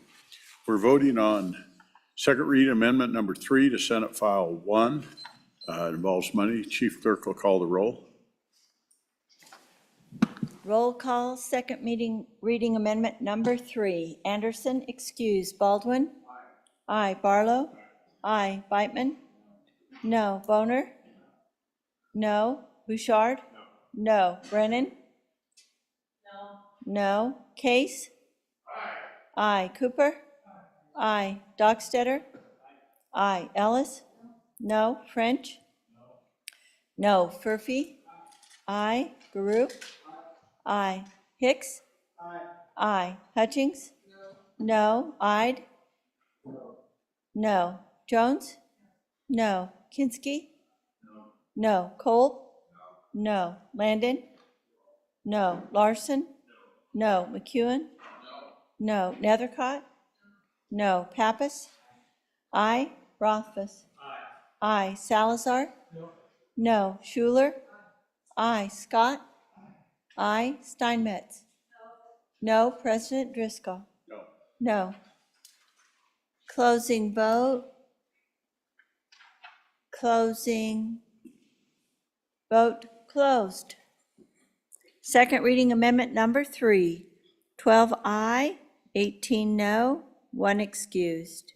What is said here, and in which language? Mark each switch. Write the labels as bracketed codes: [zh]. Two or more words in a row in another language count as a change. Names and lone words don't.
[en] We're voting on second reading amendment number 3 to Senate File 1. It involves money. Chief Clerk will call the roll. Roll call, second reading amendment number 3. Anderson, excuse. Baldwin? Aye. Barlow? Aye. Beitman? No. Boner? No. Bouchard? No. Brennan? No. Case? Aye. Cooper? Aye. Dockstetter? Aye. Ellis? No. French? No. Furphy? Aye. Garoop? Aye. Hicks? Aye. Hutchings? No. Ide? No. Jones? No. Kinski? No. Kolb? No. Landon? No. Larson? No. McEwen? No. Nethercott? No. Pappas? Aye. Rothfuss? Aye. Salazar? No. Schuler? Aye. Scott? Aye. Steinmetz? No. President Driscoll? No. Closing vote. Closing. Vote closed. Second reading amendment number 3. 12 aye, 18 no, 1 excused.